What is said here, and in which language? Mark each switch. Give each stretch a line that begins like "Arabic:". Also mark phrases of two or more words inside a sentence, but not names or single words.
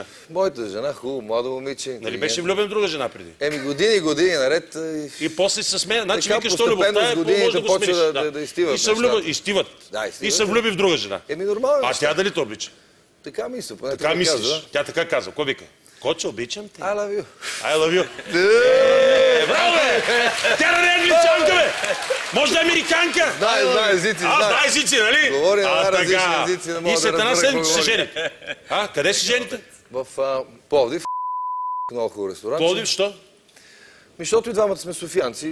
Bulgarian: Моята жена, хубаво, младо момиче. Нали беше влюбен в друга жена преди? Години наред. И после се смея. Значи Така, викаш, що постепенно любовта с е, годините може да го почва смириш. да изтиват И се влюбят, нещата. изтиват. Да, И изтиват. се влюби в друга жена. Нормално. А тя дали те обича? Така мисля, поне Така мислиш. казва. Тя така казва. Какво вика? Коче, обичам те.
English: I love you. I love you.
Bulgarian: Браво, бе! Тя да не е англичанка, бе! Може да е американка! Знае езици, Знае езици, нали? Говори на най-различни така. езици, не мога И да след една разбера седмица какво се говори. жените. Къде се жените? В Пловдив. Много хубав ресторант. Пловдив, що? Защото и двамата сме софиянци.